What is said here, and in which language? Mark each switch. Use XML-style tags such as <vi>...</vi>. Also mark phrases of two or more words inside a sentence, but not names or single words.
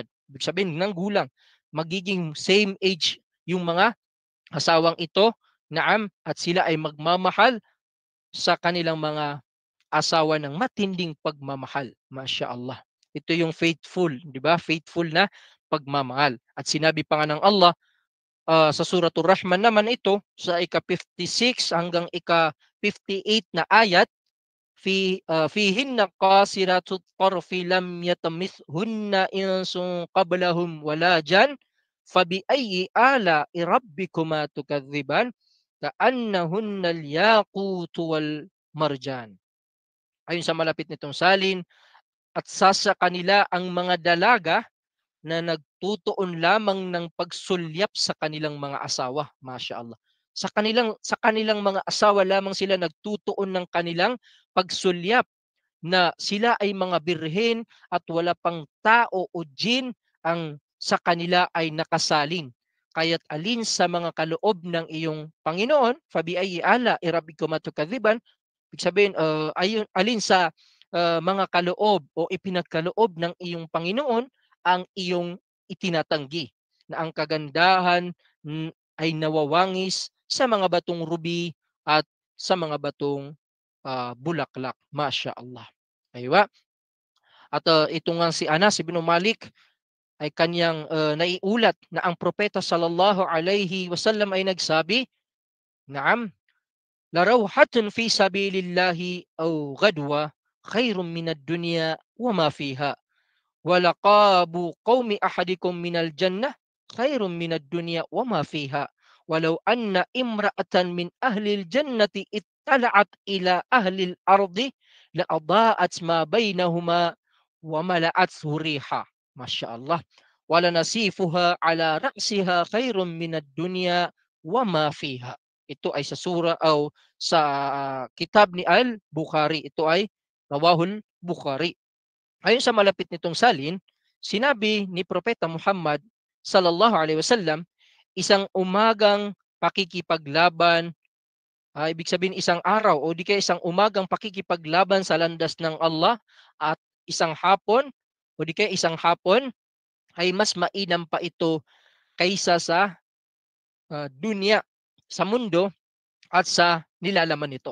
<tl>Ibig sabihin ng gulang, magiging</tl> <en>same age</en> <tl>yung mga asawang ito, naam, at sila ay magmamahal sa kanilang mga asawa ng matinding pagmamahal.</tl> <ar>ما شاء الله.</ar> <tl>Ito yung faithful, di ba? Faithful na pagmamahal. At sinabi pa nga ng Allah sa Suratul Rahman naman ito, sa ika-56 hanggang ika-58 na ayat,</tl> <ar>فيهن قاصرات الطرف لم يطمثهن إنس قبلهم ولا جان فبأي آلاء ربكما تكذبان كأنهن الياقوت والمرجان.</ar> <tl>Ayon sa malapit nitong salin, at sasa kanila ang mga dalaga na nagtutuon lamang ng pagsulyap sa kanilang mga asawa.</tl> <ar>ما شاء الله.</ar> <tl>Sa kanilang mga asawa lamang sila nagtutuon ng kanilang pagsulyap, na sila ay mga birhen at wala pang tao o jin ang sa kanila ay nakasalin. Kaya't alin sa mga kaloob ng iyong Panginoon,</tl> <ar>فبأي آلاء ربكما تكذبان,</ar> <tl>ibig sabihin, alin sa mga kaloob o ipinagkaloob ng iyong Panginoon ang iyong itinatanggi, na ang kagandahan ay nawawangis sa mga batong ruby at sa mga batong bulaklak.</tl> <ar>ما شاء الله.</ar> <tl>Aywa. At ito nga si Anas ibn Malik ay kanyang naiulat na ang propeta</tl> <ar>صلى الله عليه وسلم</ar> <tl>ay nagsabi,</tl> <ar>"نعم لروحة في سبيل الله أو غدوة خير من الدنيا وما فيها. ولقاب قوم أحدكم من الجنة خير من الدنيا وما فيها. ولو أن امرأة من أهل الجنة اطلعت إلى أهل الأرض لأضاءت ما بينهما وملأت ريحا." ما شاء الله. ولنصيفها على رأسها خير من الدنيا وما فيها.</ar> <tl>Ito ay sa sura o sa kitab ni Al-Bukhari. Ito ay</tl> <ar>رواه البخاري.</ar> <tl>Ayon sa malapit nitong salin, sinabi ni Propeta Muhammad</tl> <ar>صلى الله عليه وسلم,</ar> <tl>isang umagang pakikipaglaban, ibig sabihin isang araw o di kaya isang umagang pakikipaglaban sa landas ng Allah, at isang hapon o di kaya isang hapon ay mas mainam pa ito kaysa sa dunya, sa mundo at sa nilalaman nito.</tl>